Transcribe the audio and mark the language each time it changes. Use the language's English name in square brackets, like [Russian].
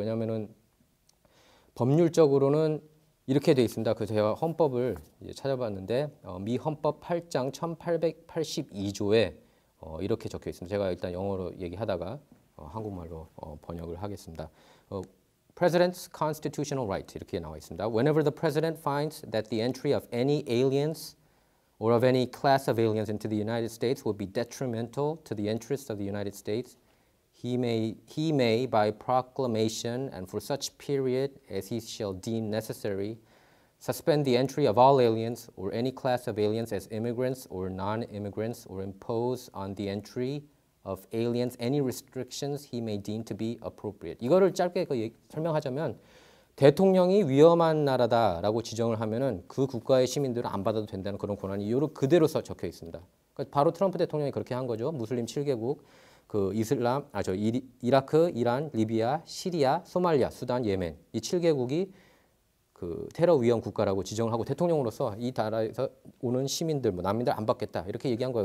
[Korean] 왜냐하면은 법률적으로는 이렇게 돼 있습니다. 그 제가 헌법을 이제 찾아봤는데 미 헌법 8장 1882조에 이렇게 적혀 있습니다. 제가 일단 영어로 얘기하다가 한국말로 번역을 하겠습니다. [English] President's constitutional right [Korean] 이렇게 나와 있습니다. [English] Whenever the president finds that the entry of any aliens or of any class of aliens into the United States would be detrimental to the interests of the United States, he may by proclamation and for such period as he shall deem necessary, suspend the entry of all aliens or any class of aliens as immigrants or non-immigrants or impose on the entry of aliens any restrictions he may deem to be appropriate. [Korean] 이거를 짧게 설명하자면 대통령이 위험한 나라다라고 지정을 하면은 그 국가의 시민들은 안 받아도 된다는 그런 권한이 이유로 그대로 적혀 있습니다. 그러니까 바로 트럼프 대통령이 그렇게 한 거죠. 무슬림 7개국, 그 이라크, 이란, 리비아, 시리아, 소말리아, 수단, 예멘 이 7개국이 그 테러 위험 국가라고 지정을 하고 대통령으로서 이 나라에서 오는 시민들, 뭐 난민들 안 받겠다 이렇게 얘기한 거예요.